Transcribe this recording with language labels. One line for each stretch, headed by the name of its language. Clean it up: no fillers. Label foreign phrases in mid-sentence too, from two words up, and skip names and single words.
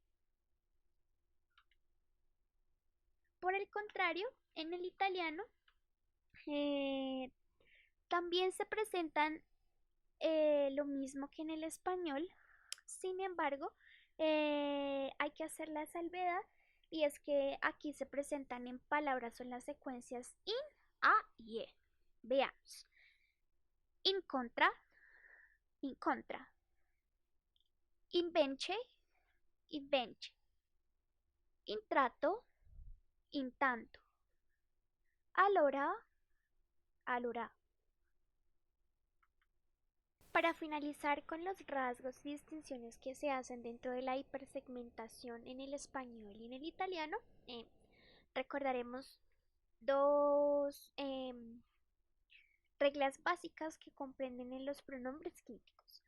Spanish: Por el contrario, en el italiano también se presentan lo mismo que en el español. Sin embargo, hay que hacer la salvedad, y es que aquí se presentan en palabras o en las secuencias in, a y e. Veamos.
Italian: In contra, in contra. Invece, invece. Intrato, intanto. Allora, allora.
Spanish: Para finalizar con los rasgos y distinciones que se hacen dentro de la hipersegmentación en el español y en el italiano, recordaremos dos reglas básicas que comprenden en los pronombres clíticos.